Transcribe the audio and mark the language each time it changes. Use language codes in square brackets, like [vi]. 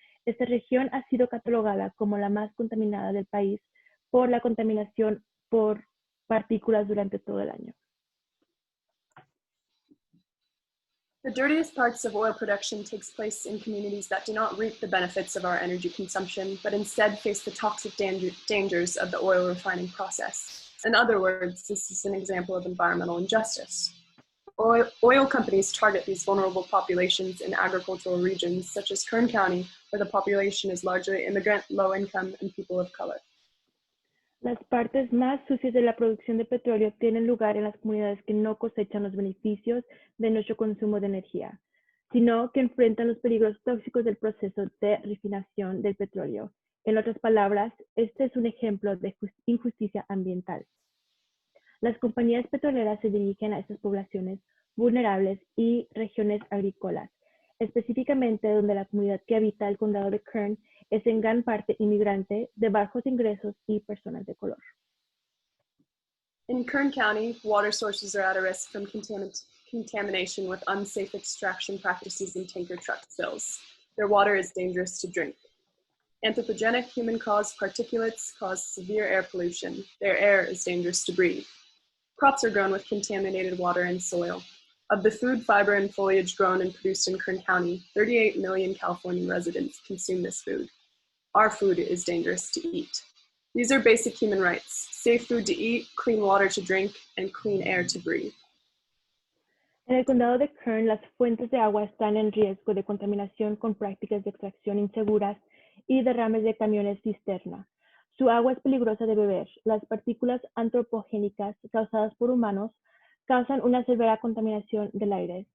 [es] Esta región ha sido catalogada como la más contaminada del país por la contaminación por partículas durante todo el año. [en] The dirtiest parts of oil production takes place in communities that do not reap the benefits of our energy consumption, but instead face the toxic dangers of the oil refining process. In other words, this is an example of environmental injustice. Oil companies target these vulnerable populations in agricultural regions such as Kern County, where the population is largely immigrant, low income, and people of color. [es] Las partes más sucias de la producción de petróleo tienen lugar en las comunidades que no cosechan los beneficios de nuestro consumo de energía, sino que enfrentan los peligros tóxicos del proceso de refinación del petróleo. En otras palabras, este es un ejemplo de injusticia ambiental. Las compañías petroleras se dirigen a estas poblaciones vulnerables y regiones agrícolas, específicamente donde la comunidad que habita el condado de Kern es en gran parte inmigrante, de bajos ingresos y personas de color. [en] In Kern County, water sources are at a risk from contamination with unsafe extraction practices and tanker truck spills. Their water is dangerous to drink. Anthropogenic human-caused particulates cause severe air pollution. Their air is dangerous to breathe. Crops are grown with contaminated water and soil. Of the food, fiber, and foliage grown and produced in Kern County, 38 million California residents consume this food. Our food is dangerous to eat. These are basic human rights: safe food to eat, clean water to drink, and clean air to breathe. [es] En el condado de Kern, las fuentes de agua están en riesgo de contaminación con prácticas de extracción inseguras y derrames de camiones cisterna. Su agua es peligrosa de beber. Las partículas antropogénicas causadas por humanos causan una severa contaminación del aire.